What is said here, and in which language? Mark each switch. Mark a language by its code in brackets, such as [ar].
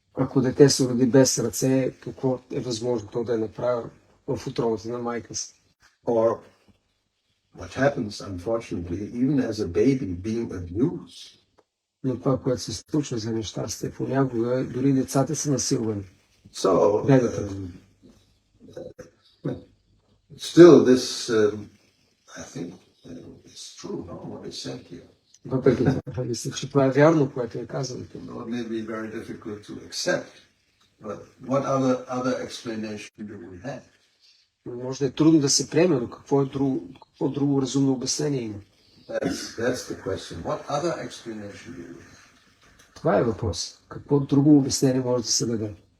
[bg] Ако дете се роди без ръце, какво е възможно то да е направил в утробата на майка си? [en] Or what happens, unfortunately, even as a baby being abused. [bg] Но това, което се случва за нещастие, понякога дори децата са насилвани. [en] So, still this, I think, is true, no? What is said here. [bg] Въпреки това, мисля, че това е вярно, което е казано тук. [en] It may be very difficult to accept, but what other explanation do we have? [bg] Може да е трудно да се приеме, но какво друго разумно обяснение има? [en] That's the question. What other explanation do we have? [bg] Това е въпрос. Какво друго обяснение може да се даде?